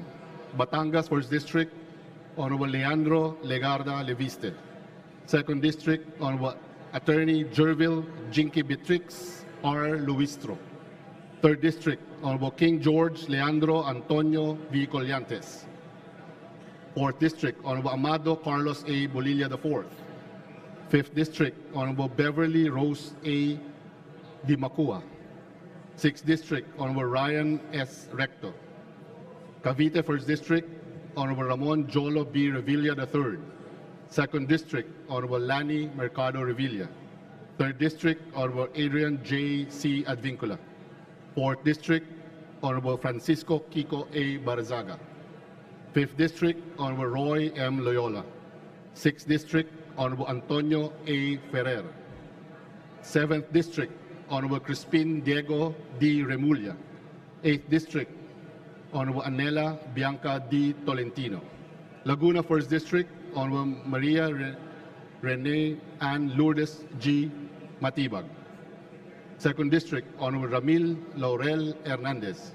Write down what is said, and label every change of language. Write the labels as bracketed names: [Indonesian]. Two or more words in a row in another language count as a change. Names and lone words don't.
[English] Batangas 1st District, Honorable Leandro Legarda Leviste. 2nd District, Honorable Attorney Jervil Jinky Beatrix R. Luistro. 3rd District, Honorable King George Leandro Antonio V. Collantes. 4th District, Honorable Amado Carlos A. Bolilla IV. 5th District, Honorable Beverly Rose A. Di Macua. 6th District, Honorable Ryan S. Recto. Cavite 1st District, Honorable Ramon Jolo B. Revilla III. 2nd District, Honorable Lani Mercado Revilla. 3rd District, Honorable Adrian J. C. Advincula. 4th District, Honorable Francisco Kiko A. Barzaga. 5th District, Honorable Roy M. Loyola. 6th District, Honorable Antonio A. Ferrer. 7th District, Honorable Crispin Diego D. Remulla. 8th District, Honorable Anela Bianca D. Tolentino. Laguna 1st District, Honorable Maria Rene Ann Lourdes G. Matibag. 2nd District, Honorable Ramil Laurel Hernandez.